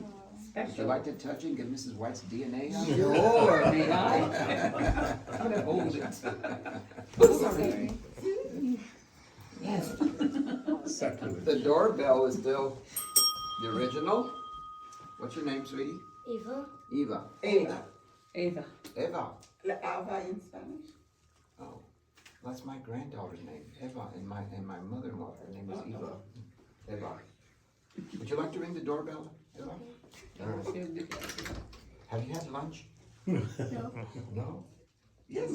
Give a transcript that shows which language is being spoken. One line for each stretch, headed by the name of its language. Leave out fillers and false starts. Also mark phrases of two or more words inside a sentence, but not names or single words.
English: Would you like to touch it and get Mrs. White's DNA out? Sure, may I? I'm gonna hold it. Sorry. Yes. The doorbell is still the original. What's your name, sweetie? Eva. Eva. Ava. Ava. Eva. La Ava in Spanish. Oh, that's my granddaughter's name, Eva, and my mother-in-law. Her name is Eva. Eva. Would you like to ring the doorbell, Eva? Have you had lunch? No. No. Yes.